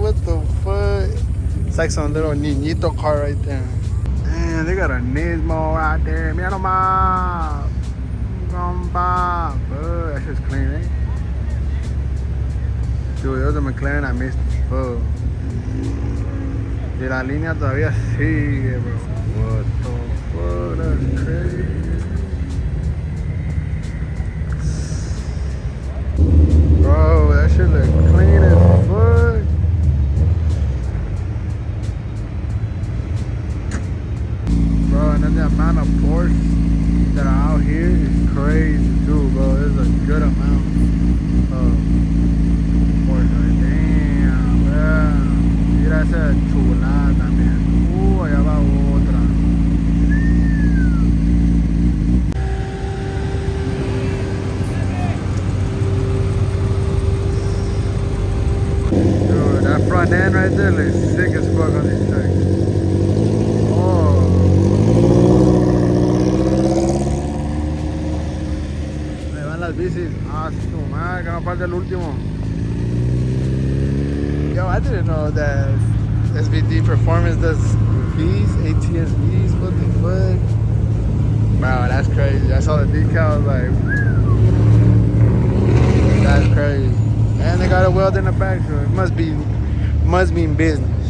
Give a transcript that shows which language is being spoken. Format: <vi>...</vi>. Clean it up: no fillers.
<en>What the fuck? It's like some little niñito car right there. Man, they got a Nismo right there.</en> <es>Mira nomás.</es> <en>Compa. Bro, that shit's clean, eh? Dude, there was a McLaren I missed. Fuck.</en> <es>Y la línea todavía sigue, bro.</es> <en>What the fuck? That's crazy. Bro, that shit look clean as fuck. Bro, and then the amount of Porsche that are out here is crazy too, bro. There's a good amount of Porsche. Damn, bro.</en> <es>Mira esa chulada también. Allá va otra.</es> <en>That front end right there looks sick as fuck on these trucks. Oh.</en> <es>Me van las bicis. Ah, su madre, que no falta el último.</es> <en>Yo, I didn't know that SVD Performance does Vs, ATS Vs. What the fuck? Wow, that's crazy. I saw the decals, like, that's crazy. And they got a weld in the back, so it must mean business.</en>